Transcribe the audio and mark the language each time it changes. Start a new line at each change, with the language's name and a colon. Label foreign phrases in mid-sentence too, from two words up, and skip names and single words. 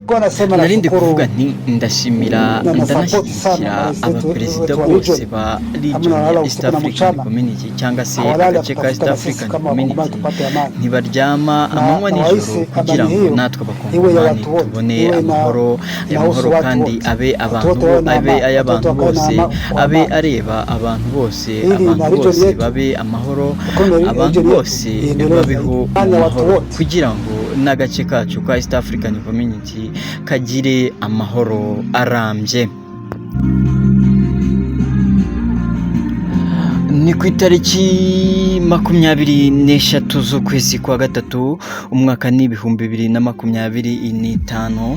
Swahili: Kwa nasema
Kinyarwanda: narindi kuvuga
Swahili: nashukuru
Kinyarwanda: nti ndashimira
Swahili: na support
Kinyarwanda: ndanashyigikira
Swahili: sana rais
Kinyarwanda: abaperezida
Swahili: wetu wa
Kinyarwanda: bose region. ba
Swahili: Hamna
Kinyarwanda: region
Swahili: nalala ya East usiku na African mchana,
Kinyarwanda: Community cyangwa se
Swahili: hawalali
Kinyarwanda: agace ka East
Swahili: kutafuta na sisi
Kinyarwanda: African
Swahili: kama wakongomani
Kinyarwanda: Community
Swahili: tupate amani,
Kinyarwanda: ntibaryama amanywa
Swahili: na
Kinyarwanda: nijoro
Swahili: wahisi
Kinyarwanda: kugira
Swahili: amani
Kinyarwanda: ngo
Swahili: hiyo
Kinyarwanda: natwe
Swahili: iwe ya
Kinyarwanda: abakongomani
Swahili: watu wote,
Kinyarwanda: tubone
Swahili: iwe
Kinyarwanda: amahoro aya
Swahili: inahusu
Kinyarwanda: mahoro
Swahili: watu
Kinyarwanda: kandi
Swahili: wote,
Kinyarwanda: abe
Swahili: watu
Kinyarwanda: abantu
Swahili: wote wawe na
Kinyarwanda: abe
Swahili: amani,
Kinyarwanda: ay'abantu
Swahili: watoto wakae
Kinyarwanda: bose
Swahili: kwa
Kinyarwanda: abe
Swahili: amani,
Kinyarwanda: areba abantu bose
Swahili: ili
Kinyarwanda: abantu
Swahili: na region
Kinyarwanda: bose
Swahili: yetu
Kinyarwanda: babe amahoro
Swahili: economy
Kinyarwanda: abantu
Swahili: region yetu
Kinyarwanda: bose
Swahili: iendelee
Kinyarwanda: babeho
Swahili: zaidi,
Kinyarwanda: mu
Swahili: ya watu
Kinyarwanda: mahoro
Swahili: wote.
Kinyarwanda: kugira ngo n'agace kacu ka East African Community kagire amahoro arambye. Ni ku itariki 23 z'ukwezi kwa gatatu umwaka ni 2025.